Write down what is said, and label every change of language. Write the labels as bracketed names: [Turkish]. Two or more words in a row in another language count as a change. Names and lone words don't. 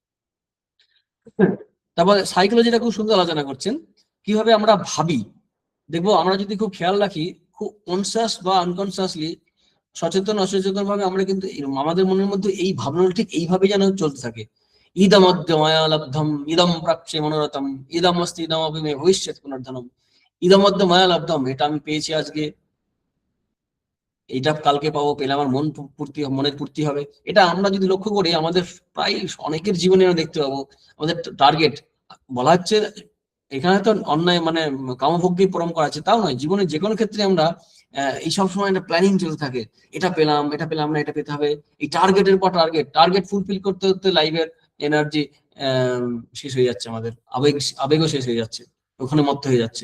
[Bangla] তারপর সাইকোলজিটা খুব সুন্দর আলোচনা করছেন, কিভাবে আমরা ভাবি। দেখবো আমরা যদি খুব খেয়াল রাখি, খুব কনসিয়াস বা আনকনসিয়াসলি, সচেতন অসচেতন ভাবে আমরা কিন্তু আমাদের মনের মধ্যে এই ভাবনাটা ঠিক এইভাবে যেন চলতে থাকে, [Sanskrit] ইদমদ্য মায়া লব্ধম ইদম প্রাপ্যে মনোরথম ইদম অস্তি ইদম অপি মে ভবিষ্যৎ পুনর্ধনম। ইদমদ্য মায়া লব্ধম, [Bangla] এটা আমি পেয়েছি আজকে, এইটা কালকে পাবো, পেলে আমার মনের পূর্তি হবে। এটা আমরা যদি লক্ষ্য করি আমাদের প্রায় অনেকের জীবনে আমরা দেখতে পাবো, আমাদের টার্গেট বলা হচ্ছে এখানে তো অন্যায় মানে কামভোগকে পরম করা আছে তাও নয়, জীবনের যে কোনো ক্ষেত্রে আমরা এই সব সময় একটা প্ল্যানিং চলতে থাকে, এটা পেলাম না, এটা পেতে হবে, এই টার্গেটের পর টার্গেট ফুলফিল করতে করতে লাইফের এনার্জি শেষ হয়ে যাচ্ছে, আমাদের আবেগও শেষ হয়ে যাচ্ছে, ওখানে মত্ত হয়ে যাচ্ছে।